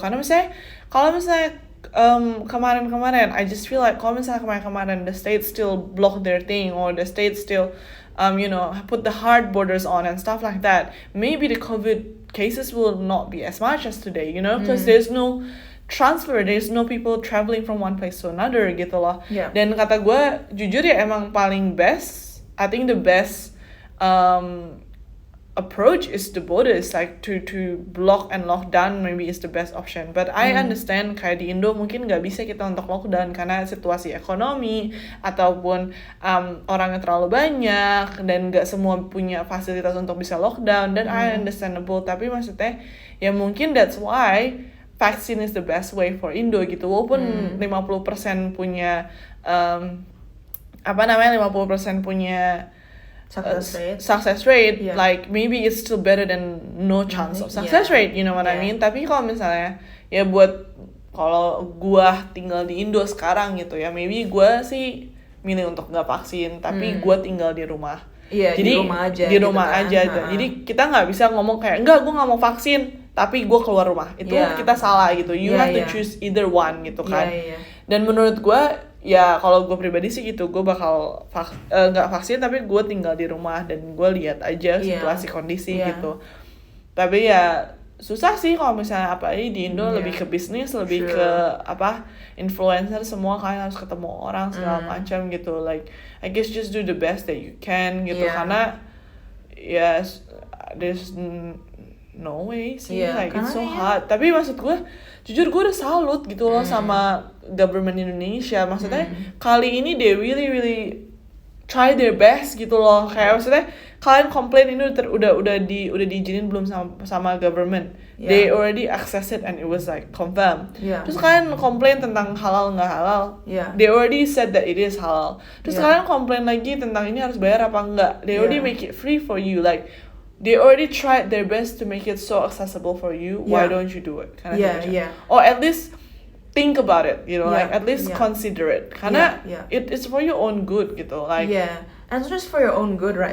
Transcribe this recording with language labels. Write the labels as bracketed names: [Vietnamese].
[Indonesian] Karena misalnya kalau misalnya kemarin [English] I just feel like [Indonesian] kalau misalnya kemarin [English] the state still block their thing or the state still put the hard borders on and stuff like that, maybe the COVID cases will not be as much as today, because there's no transfer, there's no people traveling from one place to another [Indonesian] gitu loh. Dan kata gue jujur ya emang paling best, [English] I think the best approach is the borders, like to block and lock down maybe is the best option. But I understand [Indonesian] kayak di Indo mungkin nggak bisa kita untuk lockdown karena situasi ekonomi ataupun orangnya terlalu banyak dan nggak semua punya fasilitas untuk bisa lockdown, dan [English] I understandable. [Indonesian] Tapi maksudnya ya mungkin [English] that's why vaksin is the best way for Indo gitu. [Indonesian] Walaupun 50% punya 50% punya [English] success rate, like maybe it's still better than no chance of success rate, you know what I mean. [Indonesian] Tapi kalau misalnya ya kalau gua tinggal di Indo sekarang gitu ya, maybe gua sih milih untuk nggak vaksin, tapi gua tinggal di rumah. Jadi di rumah aja. Jadi kita nggak bisa ngomong kayak enggak, gua nggak mau vaksin tapi gue keluar rumah, itu kita salah gitu. [English] You have to choose either one [Indonesian] gitu kan. Dan menurut gue ya kalau gue pribadi sih gitu, gue bakal nggak vaksin tapi gue tinggal di rumah dan gue lihat aja situasi kondisi gitu. Tapi ya susah sih kalau misalnya di Indo lebih ke bisnis, lebih ke influencer, semua kalian harus ketemu orang segala macam gitu. [English] Like I guess just do the best that you can gitu, karena there's no way sih, like it's so hard. [Indonesian] Tapi maksud gue jujur gue udah salut gitu loh sama government Indonesia. Maksudnya kali ini [English] they really try their best gitu loh. [Indonesian] Kayak maksudnya kalian komplain ini udah diizinin belum sama government. [English] They already access it and it was like confirmed. [Indonesian] Terus kalian komplain tentang halal nggak halal. [English] They already said that it is halal. [Indonesian] Terus kalian komplain lagi tentang ini harus bayar apa enggak. [English] They already make it free for you, like they already tried their best to make it so accessible for you. Why don't you do it? Or at least think about it, like at least consider it. Karena it's for your own good gitu, like and it's just for your own good, right?